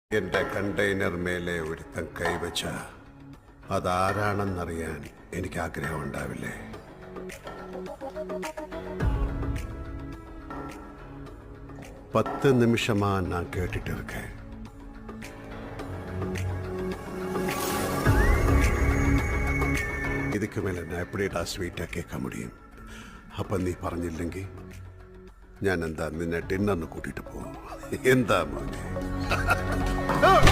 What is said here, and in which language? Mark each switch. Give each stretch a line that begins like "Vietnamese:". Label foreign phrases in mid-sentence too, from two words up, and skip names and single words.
Malayalam: എന്റെ കണ്ടെയ്നർ മേലെ ഒരുത്തൻ കൈവച്ച അതാരാണെന്നറിയാൻ എനിക്ക് ആഗ്രഹം ഉണ്ടാവില്ലേ?
Tamil: பத்து நிமிஷமா நான் கேட்டுட்டு இருக்கேன். இதுக்கு மேல நான் எப்படிடா
Malayalam: സ്വീറ്റാ കേൾക്കാൻ
Tamil: முடியும்?
Malayalam: അപ്പൊ നീ പറഞ്ഞില്ലെങ്കിൽ ഞാൻ എന്താ നിന്നെ ഡിന്നറിന് കൂട്ടിട്ട് പോകും. എന്താ മോനെ?